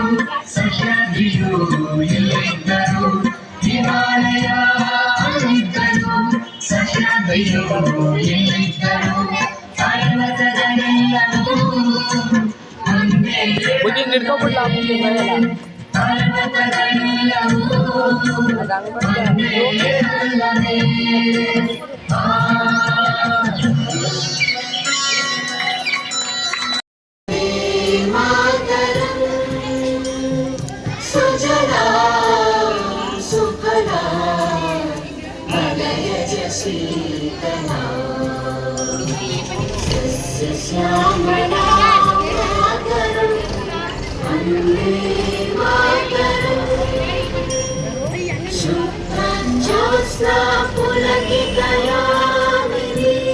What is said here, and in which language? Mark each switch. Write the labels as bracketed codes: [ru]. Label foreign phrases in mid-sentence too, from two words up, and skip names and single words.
[kn] ಸಹ್ಯಾದ್ರಿಯು ಎಲ್ಲಿದ್ದರು ಹಿಮಾಲಯ ಅಲ್ಲಿದ್ದರು ಸಹ್ಯಾದ್ರಿಯು ಎಲ್ಲಿದ್ದರು ಪರ್ವತಗಳೆಲ್ಲವೂ ಒಂದೇ ಹಿಡ್ಕೊಬಿಡ್ಲ ಪರ್ವತಗಳೆಲ್ಲವೂ ಒಂದೇ ಅಲ್ಲವೇ [sa] सुजला सुफला मलयज शीतला सस्यश्यामला मातरं वन्दे मातरं शुभ्रज्योत्स्ना पुलकितयामिनी